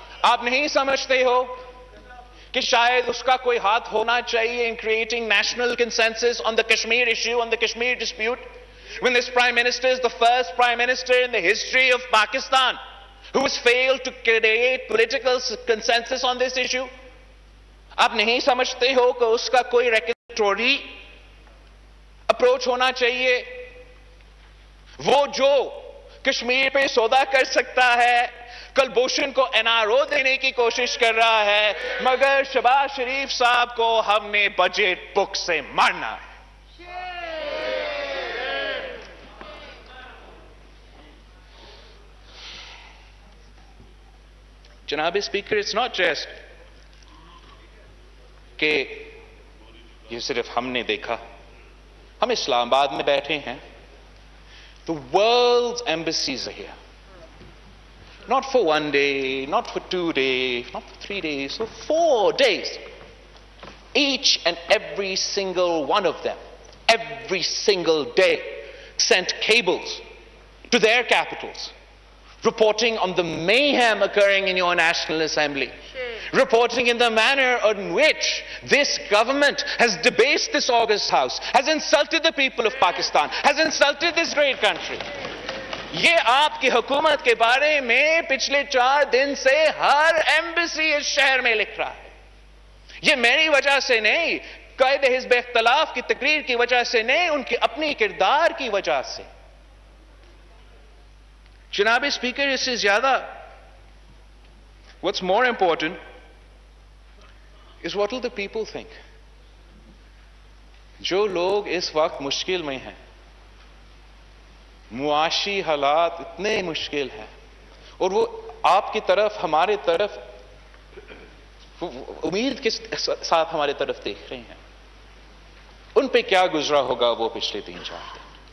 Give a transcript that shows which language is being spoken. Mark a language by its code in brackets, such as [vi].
[ur] آپ نہیں سمجھتے ہو کہ شاید اس کا کوئی ہاتھ ہونا چاہیے [en] in creating national consensus on the Kashmir issue, on the Kashmir dispute, when this Prime Minister is the first Prime Minister in the history of Pakistan who has failed to create political consensus on this issue. [ur] آپ نہیں سمجھتے ہو کہ اس کا کوئی regulatory approach ہونا چاہیے؟ وہ جو کشمیر پہ سودا کر سکتا ہے کلبھوشن کو NRO دینے کی کوشش کر رہا ہے، مگر شہباز شریف صاحب کو ہم نے بجٹ بک سے مارنا ہے. جناب اسپیکر، [en] it's not just [ur] کہ یہ صرف ہم نے دیکھا. ہم اسلام آباد میں بیٹھے ہیں. [en] The world's embassies are here. Not for 1 day, not for 2 days, not for 3 days, for 4 days. Each and every single one of them, every single day, sent cables to their capitals, reporting on the mayhem occurring in your National Assembly, reporting in the manner in which this government has debased this august house, has insulted the people of Pakistan, has insulted this great country. [ur] یہ آپ کی حکومت کے بارے میں پچھلے 4 دن سے ہر embassy اس شہر میں لکھ رہا ہے. یہ میری وجہ سے نہیں، قائد حزب اختلاف کی تقریر کی وجہ سے نہیں، ان کی اپنی کردار کی وجہ سے. جناب اسپیکر، اس سے زیادہ [en] what's more important is what will the people think. [ur] جو لوگ اس وقت مشکل میں ہیں، معاشی حالات اتنے مشکل ہیں، اور وہ آپ کی طرف، ہمارے طرف امید کے ساتھ ہمارے طرف دیکھ رہے ہیں، ان پہ کیا گزرا ہوگا وہ پچھلے 3-4 دن.